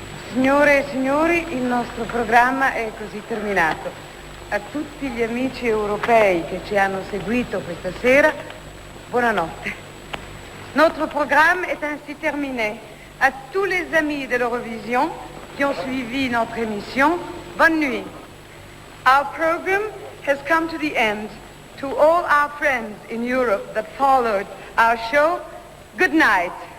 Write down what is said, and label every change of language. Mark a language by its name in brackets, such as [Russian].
[Italian] Signore e signori, il nostro programma è così terminato. A tutti gli amici europei che ci hanno seguito questa sera, buonanotte. [French] Notre programme est ainsi terminé. À tous les amis de l'Eurovision qui ont suivi notre émission, bonne nuit. [English] Our program has come to the end. To all our friends in Europe that followed our show, good night.